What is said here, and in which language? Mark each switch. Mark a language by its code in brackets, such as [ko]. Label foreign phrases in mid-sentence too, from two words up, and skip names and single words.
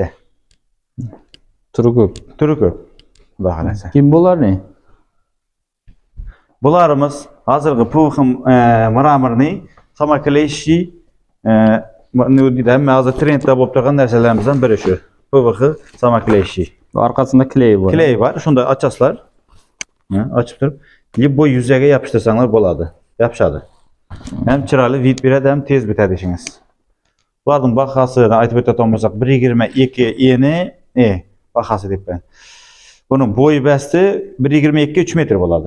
[uz] turi ko'p. Turi ko'p. Xudo xolasa. Kim bular ne? Bularimiz hozirgi puxim mramorni samakleshi nima deydi, hamma hozir trendda bo'lib turgan narsalarimizdan biri shu. PVX samakleshi. [tr] Arkasında kley var. [uz] Kley var. Shunda ochasizlar. Ochib turib, boy yuzaga yopishtirsanglar bo'ladi. Yopishadi. Hem chiroyli vid beradi, ham tez bitadi ishingiz. Bularning bahosini aytib o'tadigan bo'lsak, 1.22 eni, bahosi deyapman. Buning bo'yi basti 1.22 3 metr bo'ladi.